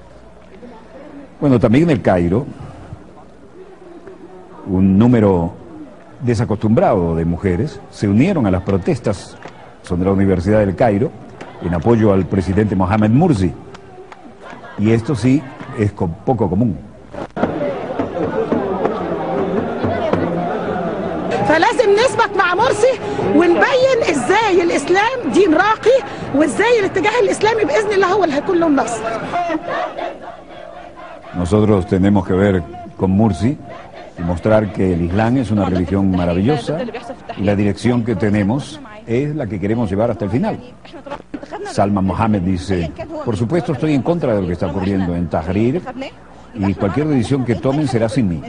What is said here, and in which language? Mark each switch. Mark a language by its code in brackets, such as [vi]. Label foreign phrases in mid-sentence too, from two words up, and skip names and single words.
[es] Bueno, también en el Cairo, un número desacostumbrado de mujeres se unieron a las protestas sobre la Universidad del Cairo en apoyo al presidente Mohamed Morsi. Y esto sí es poco común. [ar] فلازم نثبت مع مرسي ونبين ازاي الاسلام دين راقي وازاي الاتجاه الاسلامي باذن الله هو اللي هيكون له النصر. [es] Nosotros tenemos que ver con Morsi y mostrar que el Islam es una religión maravillosa y la dirección que tenemos es la que queremos llevar hasta el final. Salman Mohamed dice, por supuesto estoy en contra de lo que está ocurriendo en Tahrir y cualquier decisión que tomen será sin mí.